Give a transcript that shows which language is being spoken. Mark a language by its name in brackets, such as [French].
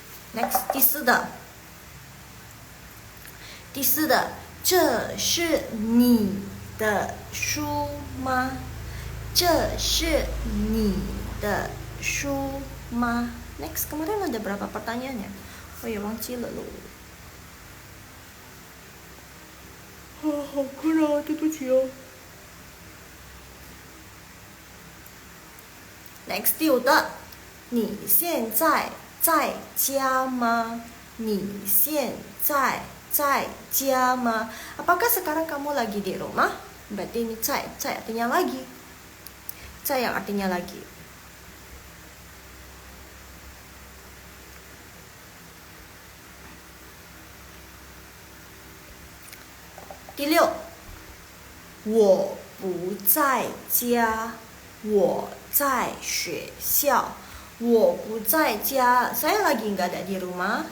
[Chinese] Next, 第四的，这是你的书吗？这是你的书吗 [Indonesian] ？Next, kemarin ada berapa pertanyaannya? [Chinese] Oh ya, 忘记了咯。好困啊，对不起哦。 Next, 第五的，你现在在家吗？你现在在家吗 [Indonesian] ？Apakah sekarang kamu lagi di rumah? Berarti ini 在 artinya lagi. 在 yang artinya lagi. [Chinese] Di 6, 我不在家，我在学校。我不在家, [Indonesian] saya lagi nggak ada di rumah.